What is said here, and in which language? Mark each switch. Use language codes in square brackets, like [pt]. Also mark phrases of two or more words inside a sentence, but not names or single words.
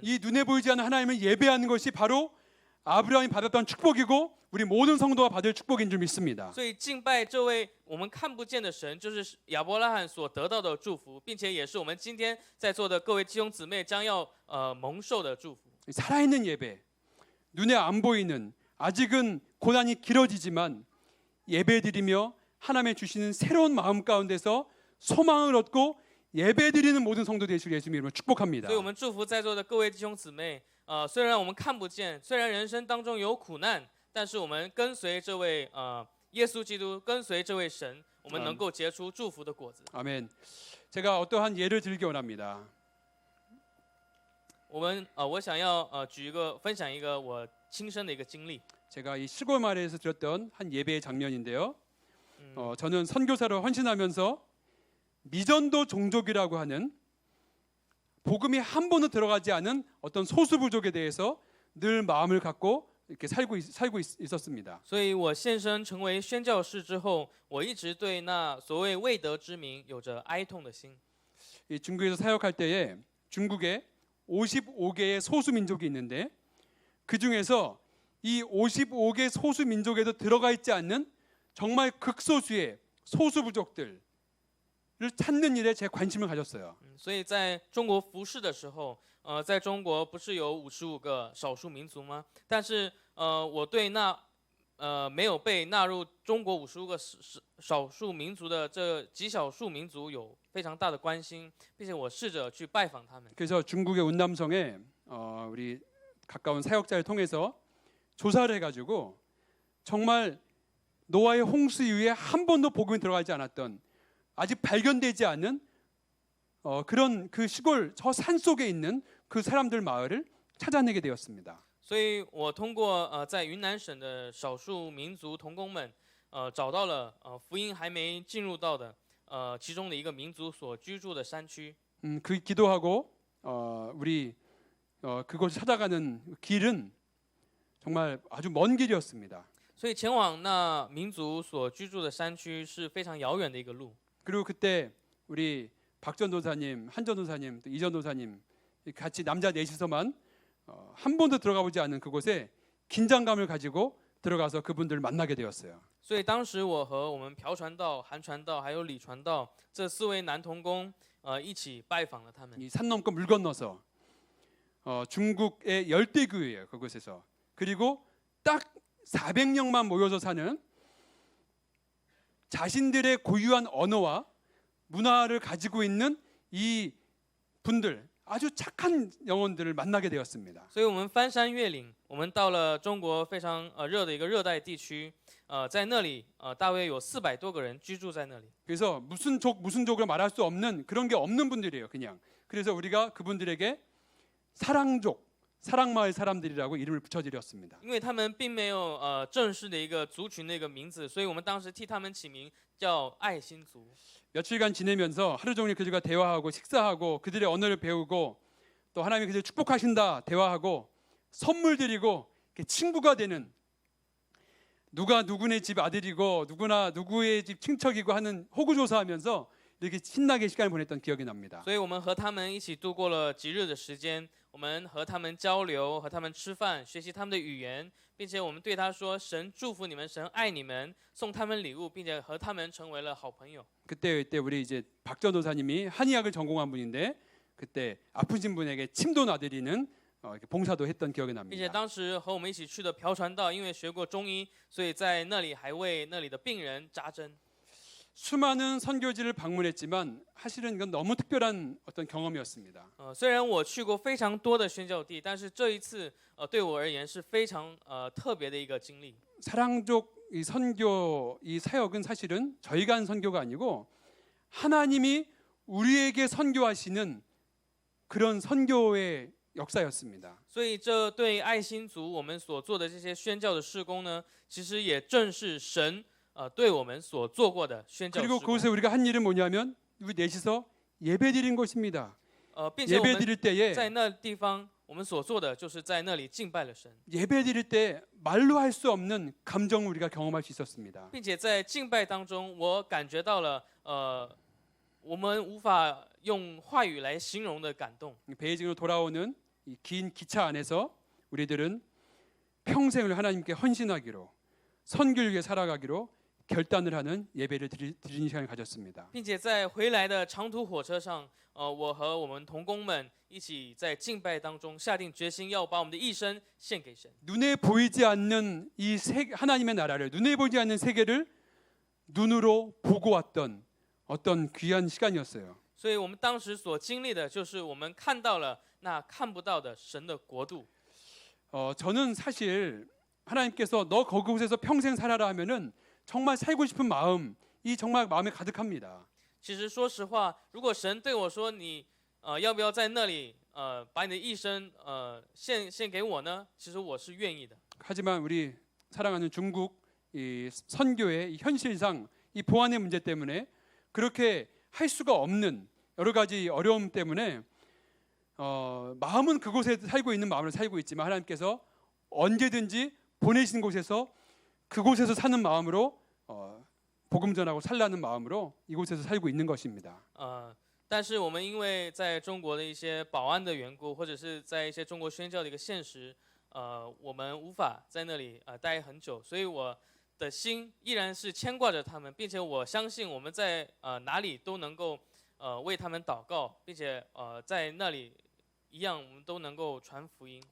[ko] 이 눈에 보이지 않는 하나님을 예배하는 것이 바로 아브라함이 받았던 축복이고 우리 모든 성도가 받을 축복인 줄 믿습니다. [zh] 所以敬拜这位我们看不见的神，就是亚伯拉罕所得到的祝福，并且也是我们今天在座的各位弟兄姊妹将要蒙受的祝福。 [ko] 살아있는 예배, 눈에 안 보이는 아직은 고난이 길어지지만 예배드리며 하나님의 주시는 새로운 마음 가운데서 소망을 얻고 예배드리는 모든 성도 되시길 예수님 이름으로 축복합니다. [zh] 所以我们祝福在座的各位弟兄姊妹，虽然我们看不见，虽然人生当中有苦难，但是我们跟随这位耶稣基督，跟随这位神，我们能够结出祝福的果子。 [ko] 아멘. 제가 어떠한 예를 들기 원합니다. [zh] 我想要分享一个我亲身的一个经历。 [ko] 제가 이 시골 마을에서 들었던 한 예배의 장면인데요. 저는 선교사로 헌신하면서 미전도 종족이라고 하는 복음이 한 번도 들어가지 않은 어떤 소수 부족에 대해서 늘 마음을 갖고 이렇게 살고 있었습니다. [zh] 所以我献身成为宣教士之后，我一直对那所谓未得之民有着哀痛的心。 [ko] 이 중국에서 사역할 때에 중국에 55개의 소수 민족이 있는데 그 중에서 이 55개 소수 민족에도 들어가 있지 않는 정말 극소수의 소수 부족들을 찾는 일에 제 관심을 가졌어요. [zh] 所以在中国服侍的时候，在中国不是有55个少数民族吗？但是我对那没有被纳入中国55个少数民族的这极少数民族有非常大的关心，并且我试着去拜访他们。 [ko] 그래서 중국의 운남성에 우리 가까운 사역자를 통해서 조사를 해가지고 정말 노아의 홍수 이후에 한 번도 복음이 들어가지 않았던 아직 발견되지 않은 그런 그 시골 저 산 속에 있는 그 사람들 마을을 찾아내게 되었습니다. [zh] 所以我通过在云南省的少数民族同工们，找到了福音还没进入到的其中的一个民族所居住的山区。 [ko] 그 기도하고 우리 그곳 찾아가는 길은 정말 아주 먼 길이었습니다. [zh] 所以前往那民族所居住的山区是非常遥远的一个路。 [ko] 그리고 그때 우리 박전도사님, 한전도사님, 또 이전도사님 같이 남자 넷이서만 한 번도 들어가 보지 않은 그곳에 긴장감을 가지고 들어가서 그분들을 만나게 되었어요. [zh] 所以当时我和我们朴传道、韩传道还有李传道这4位男同工，一起拜访了他们。 [ko] 이 산 넘고 물 건너서 중국의 열대교회예요. 그곳에서. 그리고 딱 400명만 모여서 사는 자신들의 고유한 언어와 문화를 가지고 있는 이 분들 아주 착한 영혼들을 만나게 되었습니다. [zh] 所以我们翻山越岭，我们到了中国非常热的一个热带地区，在那里大约有400多个人居住在那里。 [ko] 그래서 무슨 족으로 말할 수 없는 그런 게 없는 분들이에요. 그냥. 그래서 우리가 그분들에게 사랑족, 사랑마을 사람들이라고 이름을 붙여드렸습니다. [zh] 因为他们并没有正式的一个族群的一个名字，所以我们当时替他们起名叫爱心族。 [ko] 며칠간 지내면서 하루 종일 그들과 대화하고 식사하고 그들의 언어를 배우고 또 하나님이 그들을 축복하신다 대화하고 선물 드리고 친구가 되는 누가 누구네 집 아들이고 누구나 누구의 집 친척이고 하는 호구조사하면서 이렇게 신나게 시간을 보냈던 기억이 납니다. [zh] 所以我们和他们一起度过了几日的时间，我们和他们交流，和他们吃饭，学习他们的语言，并且我们对他说：“神祝福你们，神爱你们，送他们礼物，并且和他们成为了好朋友。” [ko] 그때 우리 이제 박전도사님이 한의학을 전공한 분인데 그때 아프신 분에게 침도 놔드리는 이렇게 봉사도 했던 기억이 [zh] 并且 [ko] 납니다. [zh] 当时和我们一起去的朴传道，因为学过中医，所以在那里还为那里的病人扎针。 [ko] 수많은 선교지를 방문했지만 사실은 이건 너무 특별한 어떤 경험이었습니다. [zh] 虽然我去过非常多的宣教地，但是这一次对我而言是非常特别的一个经历。 [ko] 사랑족 이 선교 이 사역은 사실은 저희가 한 선교가 아니고 하나님이 우리에게 선교하시는 그런 선교의 역사였습니다. [zh] 所以这对爱心族我们所做的这些宣教的事工呢，其实也正是神对我们所做过的宣教事 [ko] 그리고 [zh] 工。 [ko] 그곳에 우리가 한 일은 뭐냐면 우리 넷이서 예배드린 것입니다. [zh] 并且我们 [ko] 예배드릴 때에 [zh] 在那地方，我们所做的就是在那里敬拜了神， [ko] 예배드릴 때 말로 할 수 없는 감정을 우리가 경험할 수 있었습니다. [zh] 并且在敬拜当中，我感觉到了我们无法用话语来形容的感动。 [ko] 베이징으로 돌아오는 이 긴 기차 안에서 우리들은 평생을 하나님께 헌신하기로 선교를 위해 살아가기로 결단을 하는 예배를 드리는 시간을 가졌습니다. [zh] 并且在回来的长途火车上，我和我们同工们一起在敬拜当中下定决心，要把我们的一生献给神。 [ko] 눈에 보이지 않는 이 하나님의 나라를 눈에 보이지 않는 세계를 눈으로 보고 왔던 어떤 귀한 시간이었어요. [zh] 所以我们当时所经历的就是我们看到了那看不到的神的国度。 [ko] 저는 사실 하나님께서 너 그곳에서 평생 살아라 하면은 정말 살고 싶은 마음이 정말 마음에 가득합니다. [zh] 其实说实话，如果神对我说你要不要在那里把你的一生献给我呢？其实我是愿意的。 [ko] 하지만 우리 사랑하는 중국 이 선교의 이 현실상 이 보안의 문제 때문에 그렇게 할 수가 없는 여러 가지 어려움 때문에 마음은 그곳에 살고 있는 마음을 살고 있지만 하나님께서 언제든지 보내신 곳에서 그곳에서 사는 마음으로 복음 전하고 살라는 마음으로 이곳에서 살고 있는 것입니다. [zh] 但是我们因为在中国的一些保安的缘故，或者是在一些中国宣教的一个现实，我们无法在那里待很久，所以我的心依然是牵挂着他们，并且我相信我们在哪里都能够为他们祷告，并且在那里一样我们都能够传福音。